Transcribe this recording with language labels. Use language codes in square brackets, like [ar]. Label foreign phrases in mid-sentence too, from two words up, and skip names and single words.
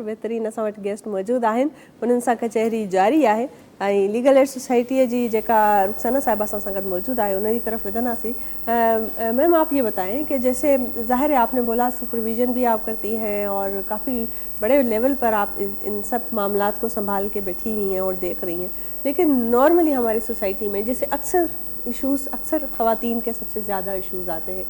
[sd] बहितरीन असां वटि गेस्ट मौजूदु आहिनि, उन्हनि सां कचहरी जारी आहे ऐं लीगल एड सोसाइटीअ जी जेका रुखसाना साहिबा असां सां गॾु मौजूदु आहे उन जी तरफ़ विधंदासीं। [hi] मैम, आप ये बताएं कि जैसे ज़ाहिर है आपने बोला सुपरविज़न भी आप करती हैं और काफ़ी बड़े लेवल पर आप इन सब मामलात को संभाल के बैठी हुई हैं और देख रही हैं, लेकिन नॉर्मली हमारी सोसाइटी में जैसे अक्सर इश्यूज़, अक्सर ख़वातीन के सबसे ज़्यादा इश्यूज़ आते हैं।